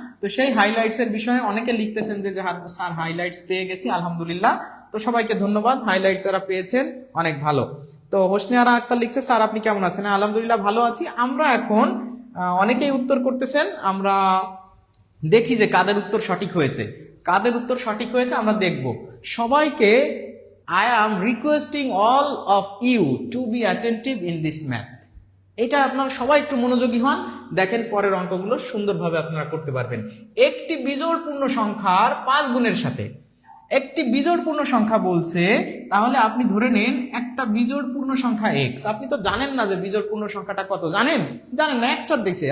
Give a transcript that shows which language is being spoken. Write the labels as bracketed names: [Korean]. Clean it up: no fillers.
[Bangla] তো সেই হাইলাইটস এর বিষয়ে অনেকে লিখতেছেন যে স্যার হাইলাইটস পেয়ে গেছি, আলহামদুলিল্লাহ। তো সবাইকে ধন্যবাদ, হাইলাইটস যারা পেয়েছেন অনেক ভালো। তো হোসনিয়ারা আক্তার লিখছে স্যার আপনি কেমন আছেন? আলহামদুলিল্লাহ ভালো আছি। আমরা এখন অনেকেই উত্তর করতেছেন, আমরা দেখি যে কাদের উত্তর সঠিক হয়েছে, কাদের উত্তর সঠিক হয়েছে আমরা দেখব। [English] সবাইকে I am requesting all of you to be attentive in this math. [Bangla] এটা আপনারা সবাই একটু মনোযোগী হন, দেখেন পরের অঙ্কগুলো সুন্দরভাবে আপনারা করতে পারবেন। একটি বিজোড় পূর্ণ সংখ্যার 5 গুণের সাথে, একটি বিজোড় পূর্ণ সংখ্যা বলছে, তাহলে আপনি ধরে নিন একটা বিজোড় পূর্ণ সংখ্যা এক্স। আপনি তো জানেন না যে বিজোড় পূর্ণ সংখ্যাটা কত, জানেন না, একটা দিছে।